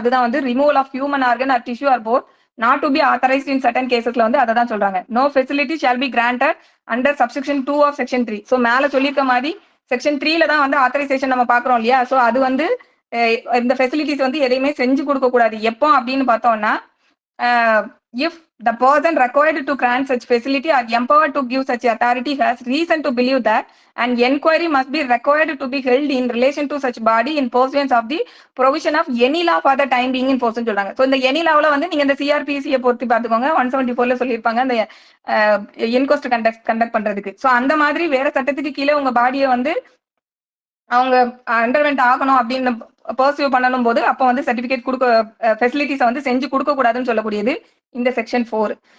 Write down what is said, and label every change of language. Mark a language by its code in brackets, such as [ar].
[ta] அதுதான் வந்து [en] removal of human organ or tissue or both not to be authorised in certain கேசஸ்ல [ta] வந்து அதை தான் சொல்றாங்க. [en] No facility shall be granted under subsection 2 of section 3. [ta] So மேல சொல்லியிருக்க மாதிரி செக்ஷன் 3ல தான் வந்து ஆத்தரைசேஷன் நம்ம பாக்குறோம் இல்லையா? ஸோ அது வந்து இந்த ஃபெசிலிட்டிஸ் வந்து எதையுமே செஞ்சு கொடுக்க கூடாது. எப்போ அப்படின்னு பார்த்தோம்னா, [en] if the person required to grant such facility or empowered to give such authority has reason to believe that an enquiry must be required to be held in relation to such body in pursuance of the provision of any law for the time being in force [ta] சொல்றாங்க. So இந்த any லாவ்ல வந்து நீங்க இந்த சிஆர்பிசியை பொறுத்து பாத்துக்கோங்க. 174ல சொல்லியிருப்பாங்க அந்த இன்கொஸ்ட் conduct பண்றதுக்கு. சோ அந்த மாதிரி வேற சட்டத்துக்கு கீழே உங்க பாடியை வந்து அவங்க அண்டர்வென்ட் ஆகணும் அப்படின்னு பர்சியூ பண்ணணும் போது அப்போ வந்து சர்டிபிகேட் கொடுக்க ஃபெசிலிட்டிஸை வந்து செஞ்சு கொடுக்க கூடாதுன்னு சொல்லக்கூடியது இந்த செக்ஷன் 4.